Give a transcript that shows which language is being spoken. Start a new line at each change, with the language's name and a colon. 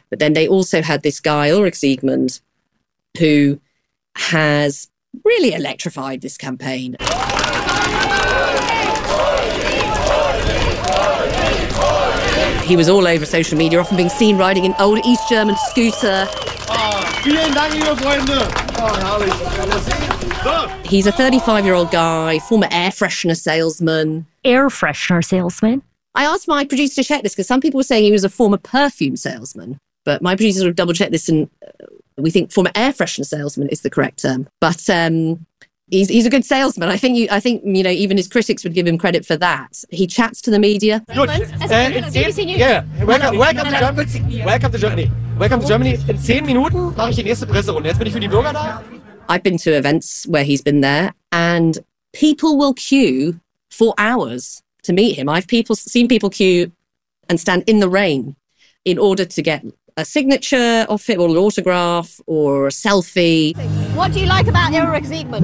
English: But then they also had this guy, Ulrich Siegmund, who has really electrified this campaign. He was all over social media, often being seen riding an old East German scooter.
German: Vielen Dank, liebe Freunde.
English: He's a 35-year-old guy, former air freshener salesman. Air freshener salesman? I asked my producer to check this because some people were saying he was a former perfume salesman. But my producer sort of double-checked this and we think former air freshener salesman is the correct term. But he's a good salesman. I think even his critics would give him credit for that. He chats to the media. Welcome to Germany. In 10 minutes,
German: mache ich die nächste Presse und jetzt bin ich für die Bürger da.
English: I've been to events where he's been there and people will queue for hours to meet him. I've seen people queue and stand in the rain in order to get a signature of it or an autograph or a selfie. What do you like about Ulrich Siegmund?